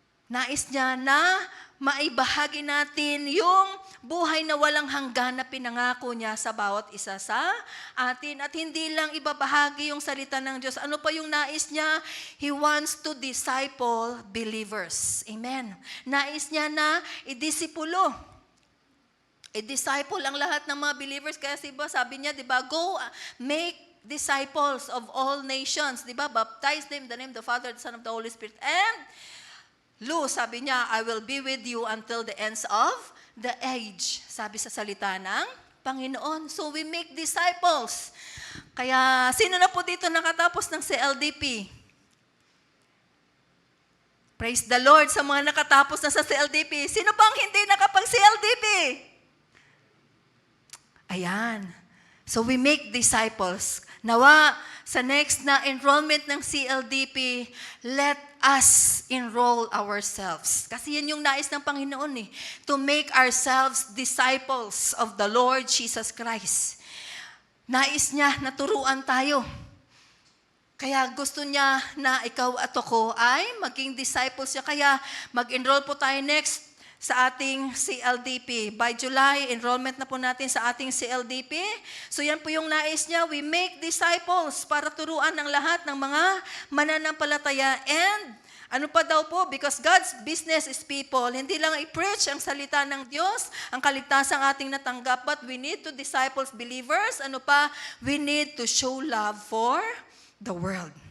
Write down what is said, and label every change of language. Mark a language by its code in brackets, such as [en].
[tl] Nais niya na maibahagi natin yung buhay na walang hanggan na pinangako niya sa bawat isa sa atin. At hindi lang ibabahagi yung salita ng Diyos. Ano pa yung nais niya? [en] He wants to disciple believers. [tl] Amen? Nais niya na idisipulo. I-disciple ang lahat ng mga believers. Kaya sabi niya, di ba, [en] go make disciples of all nations. [tl] Di ba? [en] Baptize them in the name of the Father, the Son, of the Holy Spirit. And, [tl] sabi niya, [en] I will be with you until the ends of the age. [tl] Sabi sa salita ng Panginoon. [en] So, we make disciples. [tl] Kaya, sino na po dito nakatapos ng CLDP? [en] Praise the Lord [tl] sa mga nakatapos na sa CLDP. Sino pang hindi nakapag-CLDP? [en] Ayan. So we make disciples. Nawa, sa next na enrollment ng CLDP, let us enroll ourselves. [tl] Kasi yan yung nais ng Panginoon eh. [en] To make ourselves disciples of the Lord Jesus Christ. [tl] Nais niya na turuan tayo. Kaya gusto niya na ikaw at ako ay maging disciples niya. Kaya mag-enroll po tayo next sa ating CLDP. By July, enrollment na po natin sa ating CLDP. So yan po yung nais niya. [en] We make disciples [tl] para turuan ng lahat ng mga mananampalataya. And ano pa daw po? [en] Because God's business is people. [tl] Hindi lang i-preach ang salita ng Diyos, ang kaligtasang ating natanggap, [en] but we need to disciple believers. [tl] Ano pa? [en] We need to show love for the world.